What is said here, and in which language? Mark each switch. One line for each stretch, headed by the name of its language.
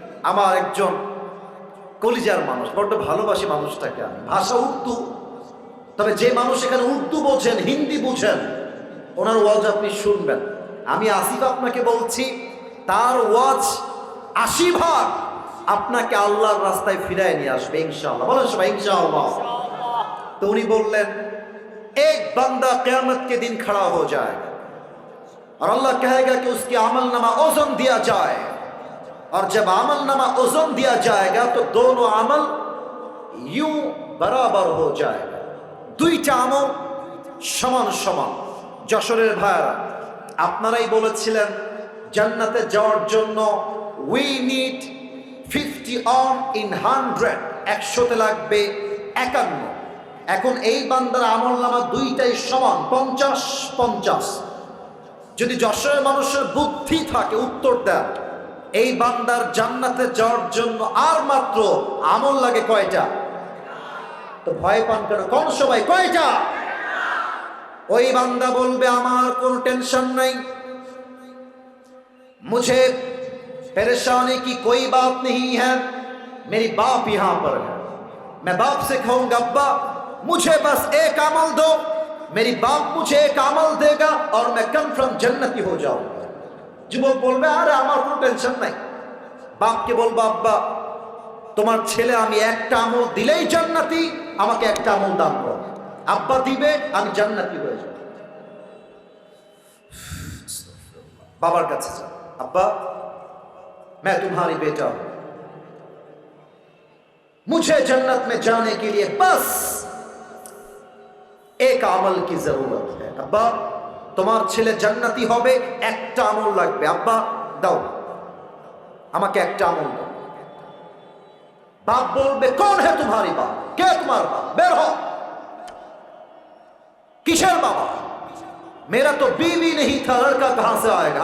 Bangla: আমার একজন কলিজার মানুষ, বড্ড ভালোবাসি মানুষটাকে আমি। ভাষা উর্দু, তবে যে মানুষ এখানে উর্দু বোঝেন, হিন্দি বুঝেন, ওনার ওয়াজ আপনি শুনবেন। আমি আসিফ আপনাকে বলছি, তার ওয়াজ 80 আপনাকে আল্লাহর রাস্তায় ফিরায় নিয়ে আসবে ইনশাআল্লাহ। বলেন সবাই ইনশাআল্লাহ। তো উনি বললেন,
Hindi: एक बंदा क़यामत के दिन खड़ा हो जाएगा और अल्लाह कहेगा कि उसके अमलनामा ओज़न दिया जाए, और जब अमलनामा ओज़न दिया जाएगा तो दोनों अमल यूं बराबर हो जाएगा।
Bangla: দুইটা আমল সমান সমান। যশোরের ভাইরা, আপনারাই বলেছিলেন জান্নাতে যাওয়ার জন্য
English: we need 50 on in 100,
Bangla: 100-তে লাগবে 51। এখন এই বান্দার আমল নামা দুইটাই সমান, 50-50। যদি যশোরের মানুষের বুদ্ধি থাকে, উত্তর দেন, এই বান্দার জান্নাতে যাওয়ার জন্য আর মাত্র আমল লাগে কয়টা? তো ভয় পান কেন? কোন সবাই কয়টা? ওই বান্দা বলবে, আমার কোনো টেনশন নাই,
Hindi: मुझे परेशानी की कोई बात नहीं है, मेरी बाप यहां पर है, मैं बाप से कहूंगा अब्बा मुझे बस एक अमल दो, मेरी बाप मुझे एक अमल देगा और मैं कन्फर्म जन्नती हो जाऊंगा।
Bangla: যুবক বলবে, আরে আমার কোনো টেনশন নাই। বাপকে বলবো, আব্বা তোমার ছেলে আমি একটা আমল দিলেই জান্নাতি, আমাকে একটা আমল দান করো। আব্বা দিবে, আমি জান্নাতি হয়ে যাব। বাবার কাছে যাও,
Hindi: अब्बा मैं तुम्हारी बेटा हूं, मुझे जन्नत में जाने के लिए बस एक अमल की जरूरत है।
Bangla: अब्बा তোমার ছেলে জান্নাতি হবে, একটা আমল লাগবে, আব্বা দাও আমাকে একটা আমল দাও। বাপ বলবে কোন হে তোমারি বাপ, কে তোমার বাপ, বের হ।
Hindi: কিসের বাবা? মেরা তো বিবি নেই থা, লড়কা কাহাঁ সে আয়েগা।